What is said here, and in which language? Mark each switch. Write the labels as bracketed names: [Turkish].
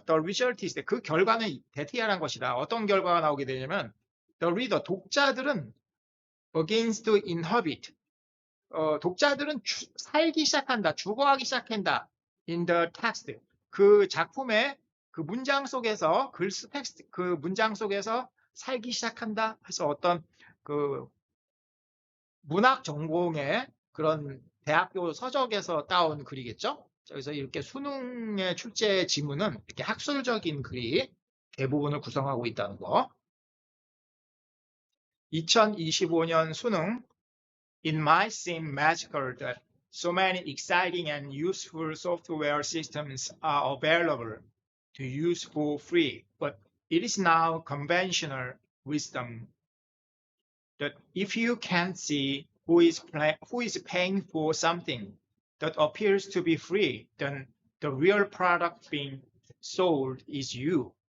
[English] The result is that [Korean] 그 결과는 that이라는 것이다. 어떤 결과가 나오게 되냐면 [English] the reader [Korean] 독자들은 [English] begins to inhabit [Korean] 독자들은 살기 시작한다. 죽어가기 시작한다. [English] in the text [Korean] 그 작품의 그 문장 속에서 텍스트 그 문장 속에서 살기 시작한다. 해서 어떤 그 문학 전공의 그런 대학교 서적에서 따온 글이겠죠. 그래서 이렇게 수능의 출제 지문은 이렇게 학술적인 글이 대부분을 구성하고 있다는 거. 2025년 수능. [English] It might seem magical that so many exciting and useful software systems are available to use for free, but it is now conventional wisdom that if you can't see who is paying for something that appears to be free, then the real product being sold is you.